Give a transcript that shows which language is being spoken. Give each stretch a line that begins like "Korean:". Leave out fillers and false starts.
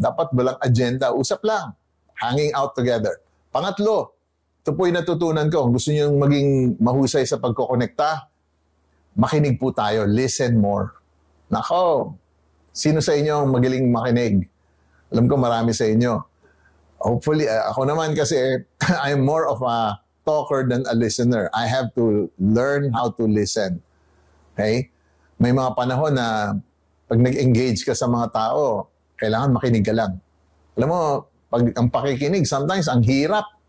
Filipino: Dapat walang agenda. Usap lang.
English: Hanging out together.
Filipino: Pangatlo, ito po yung natutunan ko. Kung gusto nyo maging mahusay sa pagkokonekta, makinig po tayo.
English: Listen more.
Filipino: Nako, sino sa inyo ang magaling makinig? Alam ko marami sa inyo.
English: Hopefully,
Filipino: ako naman kasi
English: I'm more of a talker than a listener. I have to learn how to listen. Okay?
Filipino: May mga panahon na pag nag-engage ka sa mga tao, kailangan makinig ka lang. Alam mo, pag ang pakikinig, sometimes ang hirap.